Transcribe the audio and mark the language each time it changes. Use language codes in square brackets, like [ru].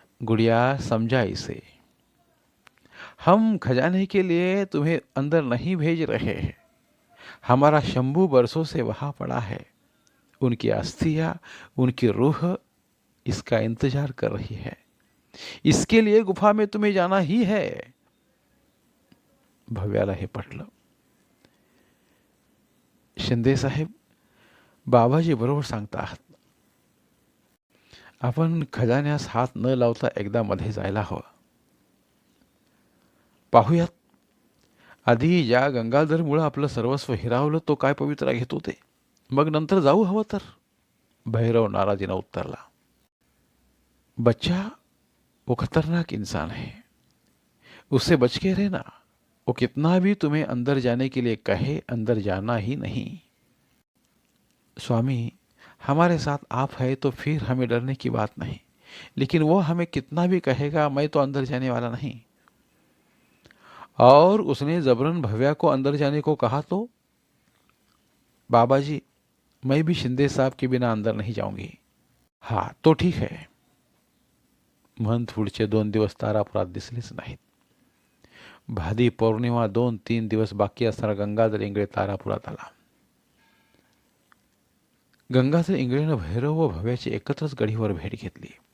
[hi] गुड़िया समझा इसे। हम खजाने के लिए तुम्हें अंदर नहीं भेज रहे हैं। हमारा शंभू बरसों से वहां पड़ा है। उनकी अस्थियां, उनकी रूह इसका इंतजार कर रही है। इसके लिए गुफा में तुम्हें जाना ही है। [mr] भव्याला हे पटलं. शिंदे साहेब, बाबाजी बरोबर सांगता आहात. आपण खजान्यास हात न लावता एकदा मध्ये जायला हवं. पाहूयात आधी ज्या गंगाधरमुळे आपलं सर्वस्व हिरावलं तो काय पवित्रा घेतो ते, मग नंतर जाऊ हवं तर. भैरव नाराजीनं उत्तरला. [hi] बच्चा वो खतरनाक इंसान है, उससे बच के रहना. वो कितना भी तुम्हें अंदर जाने के लिए कहे, अंदर जाना ही नहीं. स्वामी, हमारे साथ आप है तो फिर हमें डरने की बात नहीं, लेकिन वो हमें कितना भी कहेगा मैं तो अंदर जाने वाला नहीं. और उसने जबरन भव्या को अंदर जाने को कहा तो? बाबाजी, मैं भी शिंदे साहब के बिना अंदर नहीं जाऊंगी. हाँ तो ठीक है. [mr] महंत पुढचे 2 दिवस तारापुरात दिसलेच नाहीत. भादी पौर्णिमा 2-3 दिवस बाकी असताना गंगाधर इंगळे तारापुरात आला. गंगाधर इंगळेनं भैरव व भव्याची एकत्रच गढीवर भेट घेतली.